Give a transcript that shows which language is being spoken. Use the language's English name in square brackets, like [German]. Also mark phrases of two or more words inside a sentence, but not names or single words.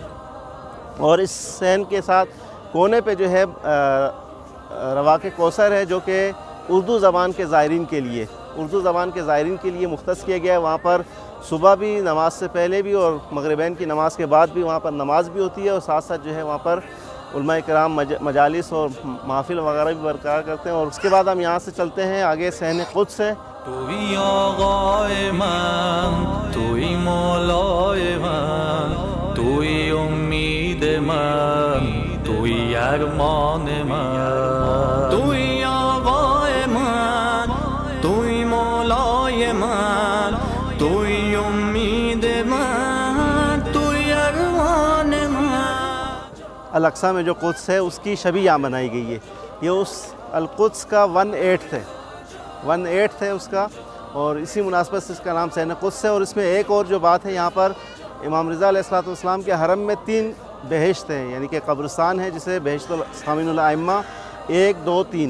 [Urdu] اور اس صحن کے ساتھ کونے پہ جو ہے رواق کوثر ہے، جو کہ اردو زبان کے زائرین کے لیے مختص کیا گیا ہے۔ وہاں پر صبح بھی نماز سے پہلے بھی اور مغربین کی نماز کے بعد بھی وہاں پر نماز بھی ہوتی ہے، اور ساتھ ساتھ جو ہے وہاں پر علماء کرام مجالس اور محافل وغیرہ بھی برقرار کرتے ہیں۔ اور اس کے بعد ہم یہاں سے چلتے ہیں آگے صحن قدس ہے۔ [Persian] توی آقای من، توی مولای من، توی امید من، توی ارمان من، توی آقای من، توی مولای من، توی امید من، توی ارمان من۔ [Urdu] الاقصیٰ میں جو قدس ہے اس کی شبیہ یہاں بنائی گئی ہے۔ یہ اس القدس کا 1/8 ہے اس کا، اور اسی مناسبت سے اس کا نام صحن قدس ہے۔ اور اس میں ایک اور جو بات ہے، یہاں پر امام رضا علیہ السلام کے حرم میں 3 بہشت ہیں، یعنی کہ قبرستان ہے جسے [Arabic] بہشت الخامین الائمہ [Urdu] 1 2 3۔